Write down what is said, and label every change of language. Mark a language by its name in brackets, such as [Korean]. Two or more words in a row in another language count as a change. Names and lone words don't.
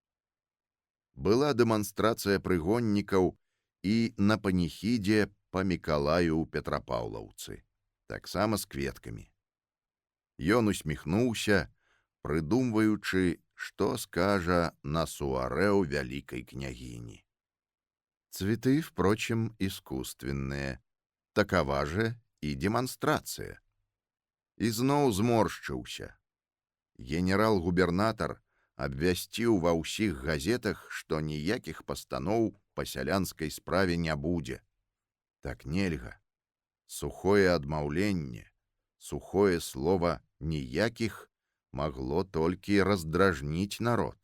[Belarusian] Была дэманстрацыя прыгоннікаў і на паніхідзе па Мікалаю ў Петрапаўлаўцы, таксама з кветкамі. Ён усміхнуўся, прыдумваючы, што скажа на суарэ ў вялікай княгіні. [Russian] Цветы, впрочем, искусственные. Такова же и демонстрация. [Belarusian] І зноў зморшчыўся. Генерал-губернатар абвясціў ва ўсіх газетах, што ніякіх пастаноў па сялянскай справе не будзе. Так нельга. Сухое адмаўленне, сухое слова «ніякіх» магло толькі раздражніць народ.